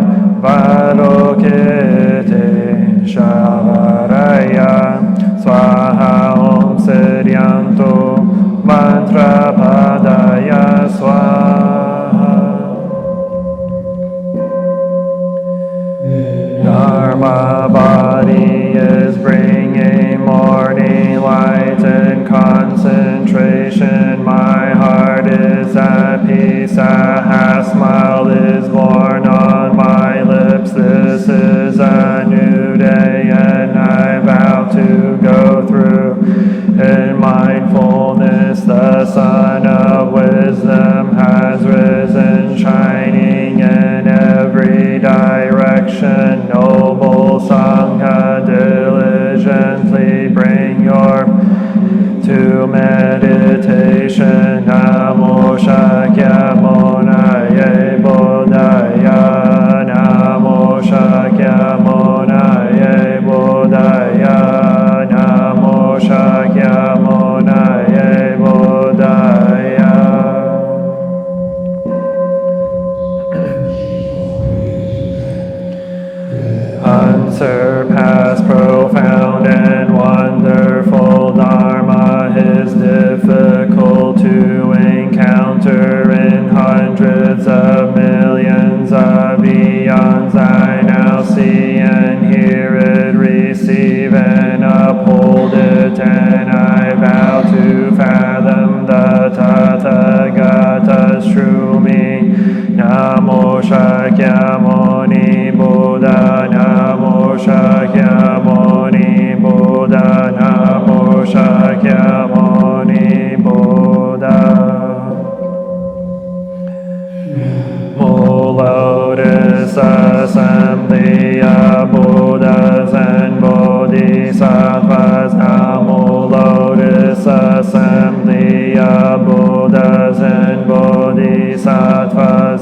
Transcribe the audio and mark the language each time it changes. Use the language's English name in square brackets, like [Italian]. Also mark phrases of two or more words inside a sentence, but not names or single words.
[Sanskrit] Valokite Shavaraya Swaha Om Siryanto Mantra Padaya Swaha [English] Dharma body is bringing morning light and concentration. My heart is at peace. A smile is born on my lips. This is a new day and I vow to go through in mindfulness. The sun of wisdom has risen, shining in every direction. Noble Sangha, diligently bring your to meditation. [Sanskrit] Namo Shakyamunaye Bodhaya. Namo Shakyamunaye Bodhaya. Namo Shakyamunaye Bodhaya. [English] Unsurpassed, profound, and wonderful Dharma is difficult to encounter in hundreds of millions of eons. I now see and hear it, receive and uphold it, and I vow to fathom the Tathagata's true me. [Sanskrit] Namo Shakyamuni Buddha. Namo Shakyamuni Buddha. Namo Shakyamuni Buddha. [English] Lotus assembly of Buddhas and Bodhisattvas. Namo Lotus assembly of Buddhas and Bodhisattvas.